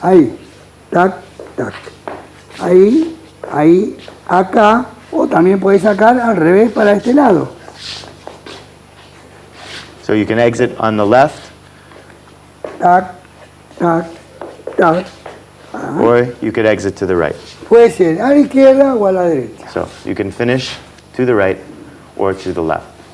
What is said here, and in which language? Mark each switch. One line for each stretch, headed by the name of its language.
Spanish: ahí, tac, tac, ahí, acá, o también puedes sacar al revés para este lado.
English: So you can exit on the left,
Spanish: Tac, tac, tac.
English: or you could exit to the right.
Spanish: Puede ser a la izquierda o a la derecha.
English: So you can finish to the right or to the left.